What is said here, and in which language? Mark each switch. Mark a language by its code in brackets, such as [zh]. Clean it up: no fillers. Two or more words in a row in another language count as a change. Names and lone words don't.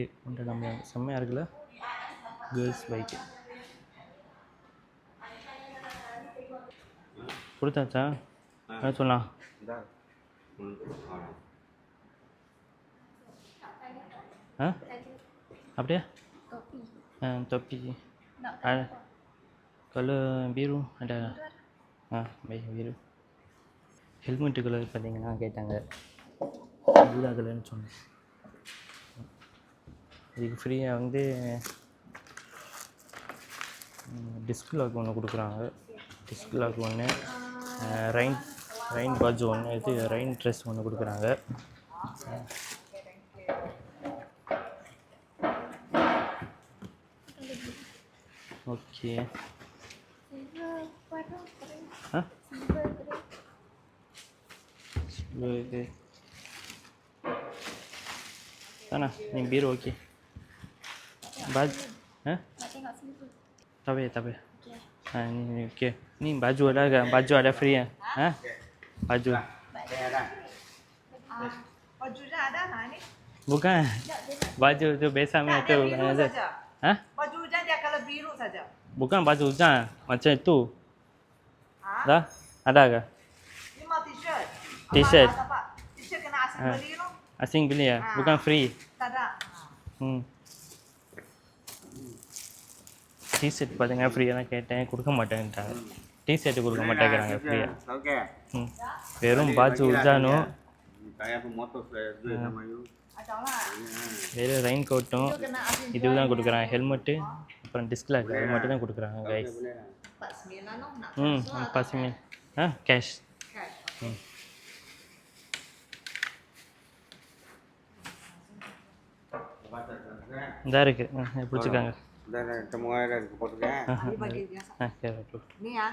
[ta] ஒன்று நம்ம செம்மையாக இருக்குல்ல, [en] girls bike [ta] கொடுத்தாச்சா? என்ன சொல்லலாம்? அப்படியே [ms] topi color biru ada. biru. [en] helmet color [ta] பார்த்தீங்கன்னா கேட்டாங்க, பூரா கலர்னு சொன்னேன். இதுக்கு ஃப்ரீயாக வந்து [en] disc lock [ta] ஒன்று கொடுக்குறாங்க. [en] disc lock [ta] ஒன்று, ரெயின் பாஜ் ஒன்று, இது [en] rain dress [ta] ஒன்று கொடுக்குறாங்க. ஓகே இது [ms] sana yang biru okey. Baju tapi ni okey. Ni baju ada ke? Baju ada free ya? Baju. Baju dah ada ni? Bukan. Baju tu biasa punya tu. Baju hujan dia kalau biru saja. Bukan baju hujan, macam itu. Dah? Ada ke? Ni mau t-shirt. T-shirt. T-shirt kena asing beli loh. Asing beli ya? Bukan free. Tak ada. [ta] டிஷர்ட் பார்த்தீங்கன்னா ஃப்ரீயாக தான் கேட்டேன், கொடுக்க மாட்டேன்ட்டாங்க. டிஷர்ட்டு கொடுக்க மாட்டேங்கிறாங்க ஃப்ரீயாக. வெறும் [ms] baju hujan [ta] வெறும் [en] rain coat [ta] இதுதான் கொடுக்குறாங்க. ஹெல்மெட்டு அப்புறம் டிஸ்க்லாக் அது மட்டும் தான் கொடுக்குறாங்க கைஸ். 49 கேஷ். இதாக இருக்குது, பிடிச்சிருக்காங்க. [ms] Semua ada potongnya. Ini bagi biasa. Ini ya.